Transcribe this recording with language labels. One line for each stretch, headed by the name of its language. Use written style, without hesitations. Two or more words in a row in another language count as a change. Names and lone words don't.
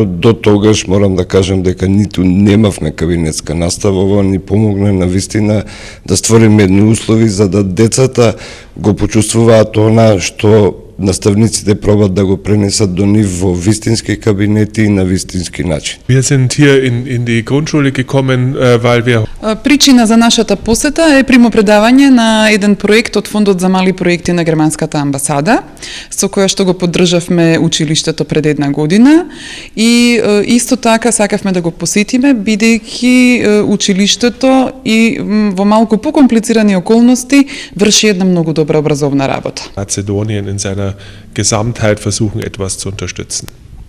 Macedonian: До тогаш морам да кажам дека ниту немавме кабинетска настава. Ова ни помогна на вистина да створиме едни услови за да децата го почувствуваат она што наставниците пробат да го пренесат до нив во вистински кабинети и на вистински начин.
German: Wir sind hier in die Grundschule gekommen, weil wir
Macedonian: Причина за нашата посета е примопредавање на еден проект од Фондот за мали проекти на германската амбасада, со која што го поддржавме училиштето пред една година и исто така сакавме да го посетиме, бидејќи училиштето и во малку покомплицирани околности врши една многу добра образовна работа.
German: Mazedonien in seiner Gesamtheit versuchen, etwas zu unterstützen.